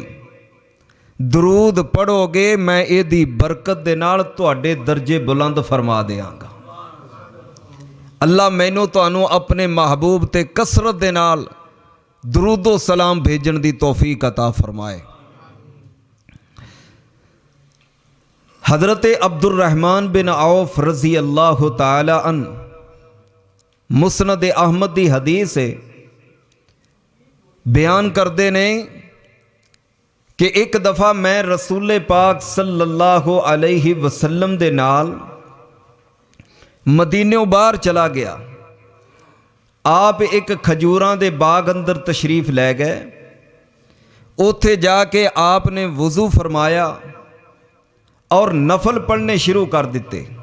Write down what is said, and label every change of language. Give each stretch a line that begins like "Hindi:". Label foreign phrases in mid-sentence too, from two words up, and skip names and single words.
Punjabi: ਦਰੂਦ ਪੜ੍ਹੋਗੇ ਮੈਂ ਇਹਦੀ ਬਰਕਤ ਦੇ ਨਾਲ ਤੁਹਾਡੇ ਦਰਜੇ ਬੁਲੰਦ ਫ਼ਰਮਾ ਦੇਂਗਾ। ਅੱਲਾਹ ਮੈਨੂੰ ਤੁਹਾਨੂੰ ਅਪਣੇ ਮਹਿਬੂਬ ਤੇ ਕਸਰਤ ਦੇ ਨਾਲ ਦਰੂਦੋ ਸਲਾਮ ਭੇਜਣ ਦੀ ਤੌਫ਼ੀਕ ਅਤਾ ਫ਼ਰਮਾਏ। ਹਜ਼ਰਤ ਅਬਦੁੱਰਹਮਾਨ ਬਿਨ ਔਫ਼
Arabic: رضي الله تعالى عن
Punjabi: ਮੁਸਨਦ ਅਹਿਮਦ ਦੀ ਹਦੀਸ ਹੈ, ਬਯਾਨ ਕਰਤੇ ਨੇ ਕਿ ਏਕ ਦਫ਼ਾ ਮੈਂ ਰਸੂਲ ਪਾਕ
Arabic: صلى الله عليه وسلم
Punjabi: ਦੇ ਨਾਲ ਮਦੀਨੇ ਬਾਹਰ ਚਲਾ ਗਿਆ। ਆਪ ਏਕ ਖਜੂਰਾਂ ਦੇ ਬਾਗ਼ ਅੰਦਰ ਤਸ਼ਰੀਫ਼ ਲੈ ਗਏ। ਉੱਥੇ ਜਾ ਕੇ ਆਪਣੇ ਵਜ਼ੂ ਫ਼ਰਮਾਇਆ ਔਰ ਨਫ਼ਲ ਪੜ੍ਹਨੇ ਸ਼ੁਰੂ ਕਰ ਦਿੱਤੇ।